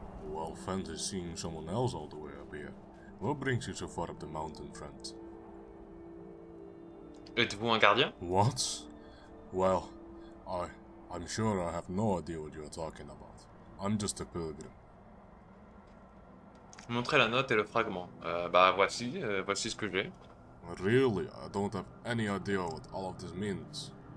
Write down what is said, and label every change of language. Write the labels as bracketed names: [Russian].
[English] Well, fancy seeing someone else all the way up here. What brings you so far up the mountain, friend? [French] Êtes-vous un gardien? [English] What? Well, I'm sure I have no idea what you are talking about. I'm just a pilgrim. [French] Montrez la note et le fragment. Bah voici, voici ce que j'ai. [English] Really, I don't have any idea what all of this means.